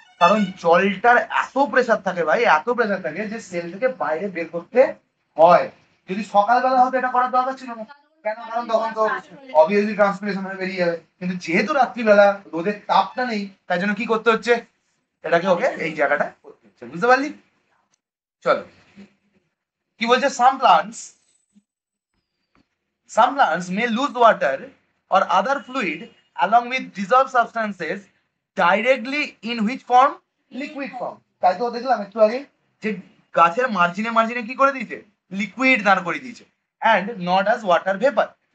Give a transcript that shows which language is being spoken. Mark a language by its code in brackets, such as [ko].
[bn] কারণ জলটার এত প্রেসার থাকে ভাই, এত প্রেসার থাকে যে সেল থেকে বাইরে বের করতে হয়। যদি সকালবেলা হতো এটা করার দরকার ছিল না। কেন? কারণ তখন তো অবভিয়াসলি ট্রান্সপিরেশন হয়ে বেরিয়ে যাবে। কিন্তু যেহেতু রাত্রিবেলা রোদের তাপটা নেই, তাই জন্য কি করতে হচ্ছে, এটাকে ওকে এই জায়গাটা করতে হচ্ছে। বুঝতে পারলি? চলো কি বলছে, [en] some plants may lose water or other fluid along with dissolved substances directly in which form? Liquid form. [bn] তাই তো দেখলাম একটু আগে যে গাছের মার্জিনে মার্জিনে কি করে দিয়েছে, লিকুইড দাঁড় করে দিয়েছে, [en] and not as water vapor.